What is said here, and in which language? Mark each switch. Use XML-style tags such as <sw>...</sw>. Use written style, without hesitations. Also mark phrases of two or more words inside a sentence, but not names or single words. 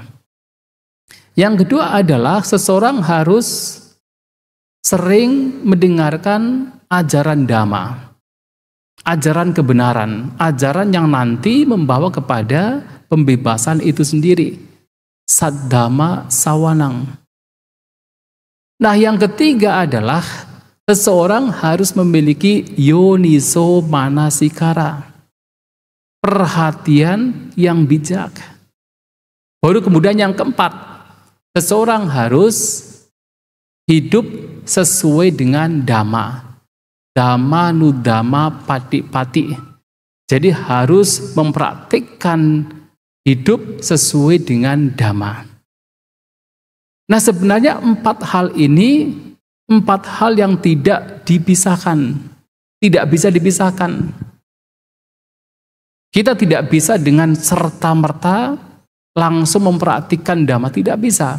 <id>Yang kedua adalah seseorang harus sering mendengarkan ajaran Dhamma, ajaran kebenaran, ajaran yang nanti membawa kepada pembebasan itu sendiri.</id> <pi>Saddhamma sawanang.</pi> <id>Nah, yang ketiga adalah seseorang harus memiliki</id> <pi>yoniso manasikara,</pi> <id>perhatian yang bijak. Baru kemudian yang keempat, seseorang harus hidup sesuai dengan dhamma.</id> <pi>Dhamma nudhamma pati pati.</pi> <id>Jadi harus mempraktikkan hidup sesuai dengan dhamma. Nah, sebenarnya 4 hal ini 4 hal yang tidak dipisahkan. Tidak bisa dipisahkan. Kita tidak bisa dengan serta-merta langsung mempraktikkan dhamma, tidak bisa.</id>